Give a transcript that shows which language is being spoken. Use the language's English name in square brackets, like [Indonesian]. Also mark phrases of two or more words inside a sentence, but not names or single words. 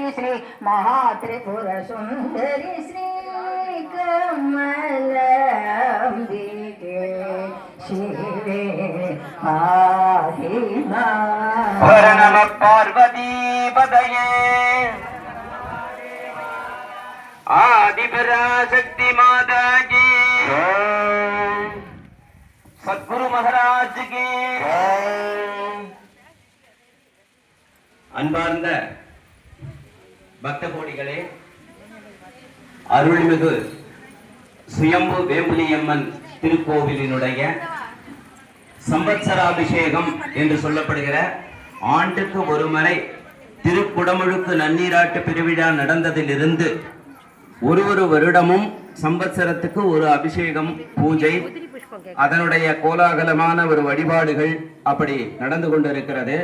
[Sanskrit] श्री महात्रिपुर सुंदरी श्री कमलांबिके शिवे आदिमा हर नमः पार्वती पतये [Hindi] आदिपराशक्ति माता की सद्गुरु महाराज की [Tamil] அன்பார்ந்த பக்த கோடிகளே, அருள்மிகு சுயம்பு வேம்புலியம்மன் திருக்கோவிலினுடைய சம்பத்சராபிஷேகம் என்று சொல்லப்படுகிற ஆண்டுக்கு ஒரு முறை திருக்குடமுழுக்கு நன்னீராட்டு பெருவிழா நடந்ததிலிருந்து ஒரு வருடமும் சம்பத்சரத்துக்கு ஒரு அபிஷேகம் பூஜை, அதனுடைய கோலாகலமான ஒரு வழிபாடுகள் அப்படி நடந்து கொண்டிருக்கிறது.